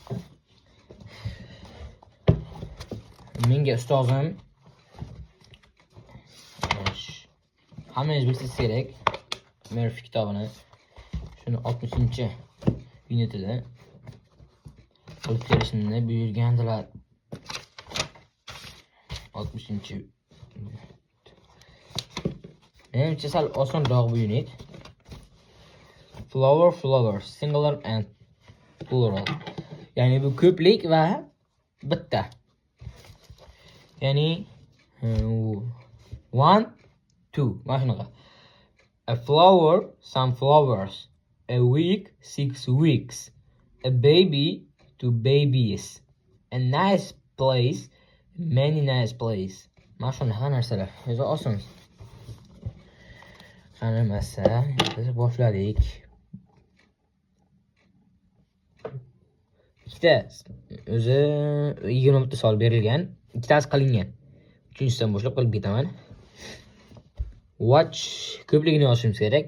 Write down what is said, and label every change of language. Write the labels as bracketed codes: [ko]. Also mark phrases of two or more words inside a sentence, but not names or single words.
[uz] Menga ustozim hammangiz bilsangiz kerak, Murphy kitobini shuni 60-vinitida qilib kelishimni buyurgandilar. 60. Menimcha sal osonroq bu unit. [en] Flower, singular and plural. [uz] Ya'ni bu ko'plik va bitta. Ya'ni 1, 2. Mana shunaqa. [en] A flower, some flowers. A week, 6 weeks. A baby, 2 babies. A nice place, many nice place. [uz] Mana shunaqa narsalar. O'zi oson. Qani masa, biz boshladik. Ikkita o'zi 20 ta savol berilgan, ikkitasi qilingan. Uchinchisidan boshlab qilib ketaman. Watch ko'pligini yozishimiz kerak.